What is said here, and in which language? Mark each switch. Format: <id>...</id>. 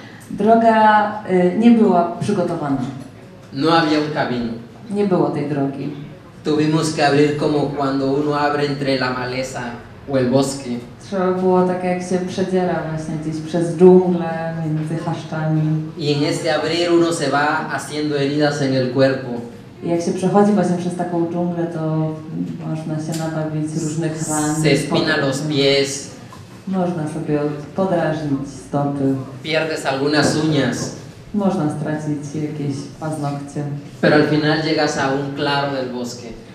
<pl>Droga nie była przygotowana.</pl> <es>no había un camino.</es> <pl>Nie było tej drogi.</pl> <es>Tuvimos que abrir como cuando uno abre entre la maleza o el bosque.</es> <pl>Trzeba było tak jak się przedziera właśnie gdzieś przez dżunglę, między chaszczami.</pl> <es>Y en este abrir uno se va haciendo heridas en el cuerpo.</es> <pl>I jak się przechodzi właśnie przez taką dżunglę, to można się nabawić różnych ran.</pl> <es>Se espina los pies,</es> <pl>Można sobie podrażnić stopy.</pl> <es>pierdes algunas uñas,</es> <pl>Można stracić jakieś paznokcie.</pl> <es>pero al final llegas a un claro del bosque.</es>